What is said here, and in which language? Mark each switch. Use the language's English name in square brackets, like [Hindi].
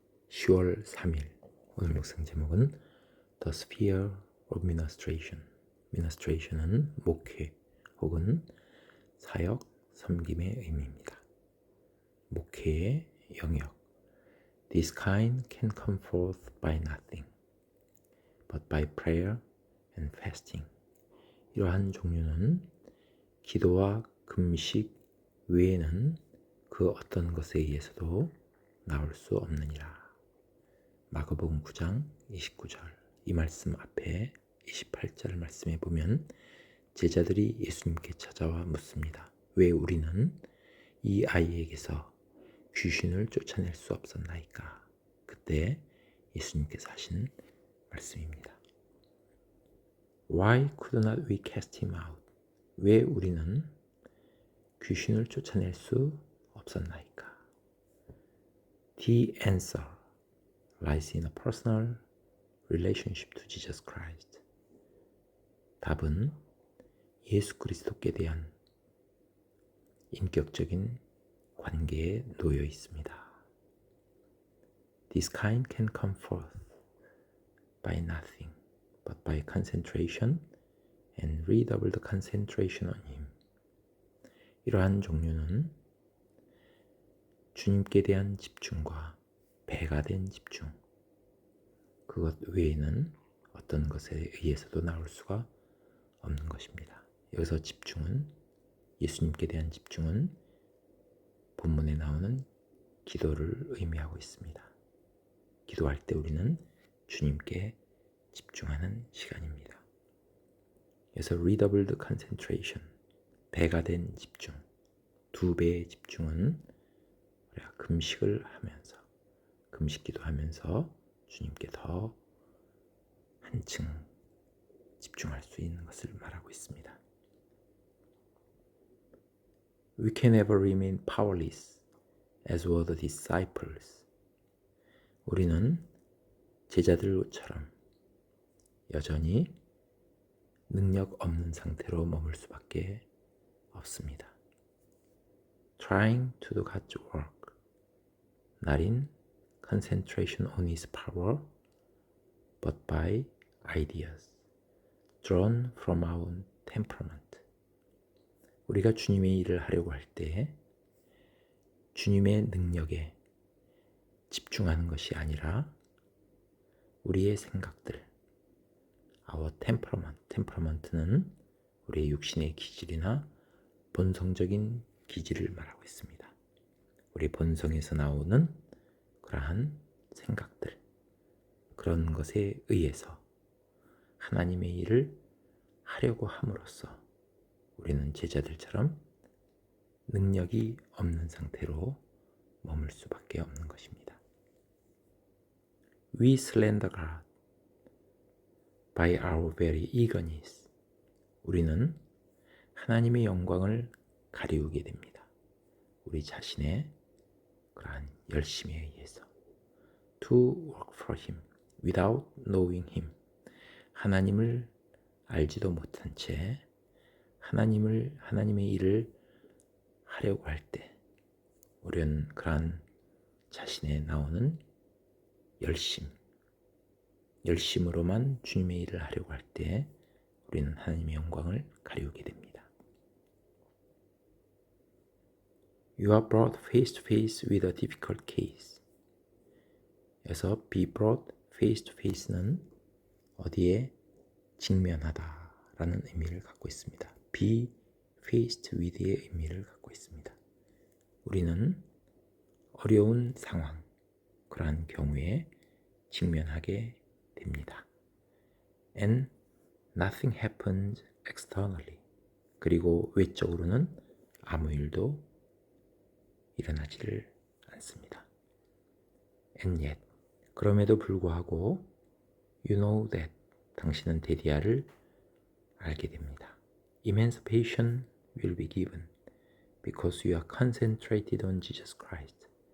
[Korean] 10월 3일 오늘 묵상 제목은 [English] The Sphere of Ministration. [Korean] Ministration은 목회 혹은 사역, 섬김의 의미입니다. 목회의 영역. [English] This kind can come forth by nothing, but by prayer and fasting. [Korean] 이러한 종류는 기도와 금식 외에는 그 어떤 것에 의해서도 나올 수 없느니라. 마가복음 9장 29절 이 말씀 앞에 28절 말씀에 보면 제자들이 예수님께 찾아와 묻습니다. 왜 우리는 이 아이에게서 귀신을 쫓아낼 수 없었나이까? 그때 예수님께서 하신 말씀입니다. [English] Why could not we cast him out? [Korean] 왜 우리는 귀신을 쫓아낼 수 없었나이까? [English] The answer lies in a personal relationship to Jesus Christ. [Korean] 답은 예수 그리스도께 대한 인격적인 관계에 놓여 있습니다. [English] This kind can come forth by nothing, but by concentration and redoubled concentration on Him. [Korean] 이러한 종류는 주님께 대한 집중과 배가 된 집중, 그것 외에는 어떤 것에 의해서도 나올 수가 없는 것입니다. 여기서 집중은, 예수님께 대한 집중은 본문에 나오는 기도를 의미하고 있습니다. 기도할 때 우리는 주님께 집중하는 시간입니다. 그래서 redoubled concentration, 배가 된 집중, 2배의 집중은 우리가 금식을 하면서, 금식 기도하면서 주님께 더 한층 집중할 수 있는 것을 말하고 있습니다. [English] We can never remain powerless as were the disciples. [Korean] 우리는 제자들처럼 여전히 능력 없는 상태로 머물 수밖에 없습니다. [English] Trying to do God's work, not in concentration on His power, but by ideas drawn from our temperament. [Korean] 우리가 주님의 일을 하려고 할 때 주님의 능력에 집중하는 것이 아니라 우리의 생각들, our temperament, temperament는 우리의 육신의 기질이나 본성적인 기질을 말하고 있습니다. 우리 본성에서 나오는 그러한 생각들, 그런 것에 의해서 하나님의 일을 하려고 함으로써 우리는 제자들처럼 능력이 없는 상태로 머물 수밖에 없는 것입니다. [English] We slander God by our very eagerness. [Korean] 우리는 하나님의 영광을 가리우게 됩니다. 우리 자신의 그러한 열심에 의해서. [English] To work for Him without knowing Him. [Korean] 하나님을 알지도 못한 채 하나님의 일을 하려고 할 때 우리는 그러한 자신에 나오는 열심으로만 주님의 일을 하려고 할 때 우리는 하나님의 영광을 가리우게 됩니다. [English] You are brought face to face with a difficult case. [Korean] 여기서 be brought face to face는 어디에 직면하다라는 의미를 갖고 있습니다. be faced with의 의미를 갖고 있습니다. 우리는 어려운 상황, 그러한 경우에 직면하게 됩니다. [English] And nothing happens externally. [Korean] 그리고 외적으로는 아무 일도 일어나지를 않습니다. [English] And yet, [Korean] 그럼에도 불구하고 [English] you know that, [Korean] 당신은 데디아를 알게 됩니다. [English] Emancipation will be given because you are concentrated on Jesus Christ.